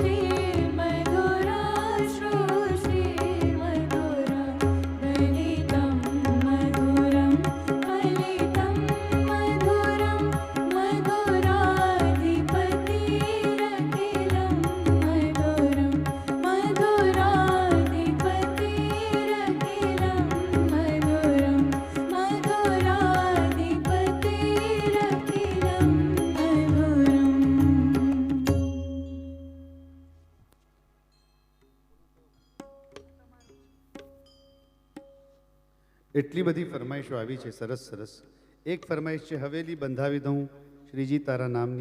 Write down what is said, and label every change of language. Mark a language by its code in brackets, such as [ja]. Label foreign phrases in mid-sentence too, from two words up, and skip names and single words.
[sa] मधुरा सृष्टि मधुरा ललितं मधुरं ललितं मधुरं मधुराधिपतिरखिलं मधुरं मधुराधिपतिरखिलं मधुरं मधुराधिपतिरखिलं [gu] એટલી બધી ફરમાઈશો આવી છે, સરસ સરસ. એક ફરમાઈશ છે હવેલી બંધાવી દઉં શ્રીજી તારા નામની.